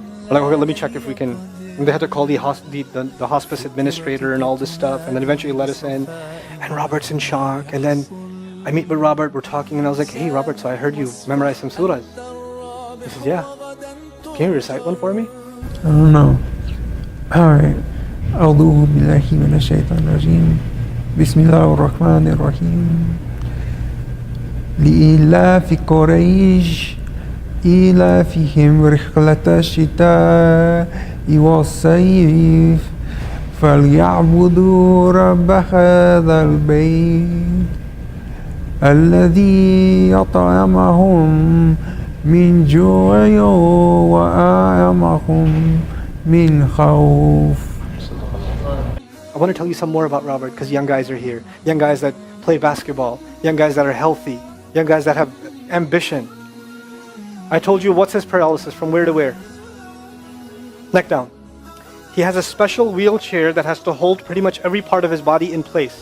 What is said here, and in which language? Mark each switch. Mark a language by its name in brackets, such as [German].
[English] Like, okay, let me check if we can. And they had to call the hospice administrator and all this stuff, and then eventually let us in. And Robert's in shock. And then I meet with Robert, we're talking, and I was like, hey Robert, so I heard you memorize some surahs. He says, yeah. Can you recite one for me? I don't know. Alright. [Arabic] أعوذ بالله من الشيطان الرجيم بسم الله الرحمن الرحيم لإيلاف قريش إيلافهم رحلة الشتاء والصيف فليعبدوا رب هذا البيت الذي أطعمهم من جوع وآمنهم من خوف. [English] I want to tell you some more about Robert because young guys are here. Young guys that play basketball. Young guys that are healthy. Young guys that have ambition. I told you what's his paralysis, from where to where? Neck down. He has a special wheelchair that has to hold pretty much every part of his body in place.